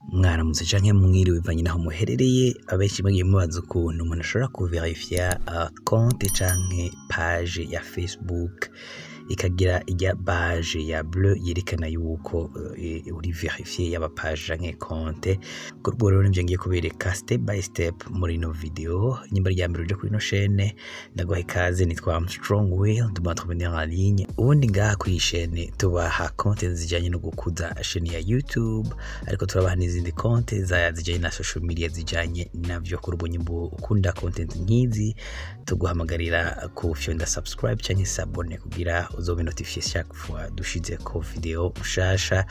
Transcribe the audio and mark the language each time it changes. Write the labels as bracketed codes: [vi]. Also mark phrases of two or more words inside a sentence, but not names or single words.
[rn] mwaramutse canke mwiriwe bivanye naho muherereye. Abenshi bagiye mubaza ukuntu umuntu ashobora kuverifya konte canke page ya Facebook ikagira ijya page ya bleu yerekana yuko uri verifiye yaba page canke konte. Kurwo rero nivyo ngiye kubereka [en] step by step [rn] muri no video. Nyimba rya mbere uje kuri no chaîne ndaguha ikaze, nitwa Strong Will [fr] de m'entretenir en ligne. [rn] Ubundi ngaha kuri chaîne tubaha content zijanye no gukuza chaîne ya YouTube, ariko turabaha n'izindi content zijanye na [en] social media [rn] zijanye navyo. Kuri ubwo nyimbo ukunda content nkizi tuguhamagarira kufyonda subscribe canke s'abonner kugira uzobe notifié [fr] chaque fois [rn] dushize ko video ushasha.